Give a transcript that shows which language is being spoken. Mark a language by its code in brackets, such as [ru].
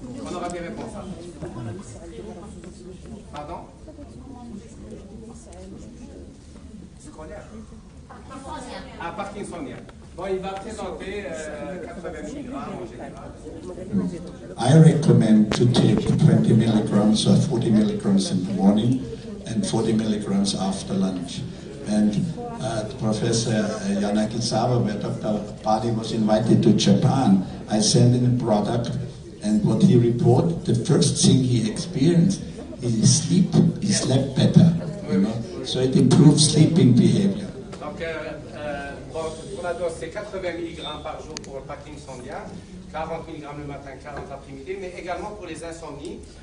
[fr] On aura des réponses. Pardon? Scolaire. Ah, parkinsonien. Bon, il va présenter 80 mg en général. [en] I recommend to take 20 milligrams or 40 milligrams in the morning and 40 milligrams after lunch. And Professor Yanagisawa, where Dr. Badi was invited to Japan, I sent him a product, and what he reported, the first thing he experienced is sleep. He slept better, you know? So it improves sleeping behavior. [fr] Donc, pour la dose, c'est 80 mg par jour pour le parkinsonien, 40 mg le matin, 40 l'après-midi, mais également pour les insomnies.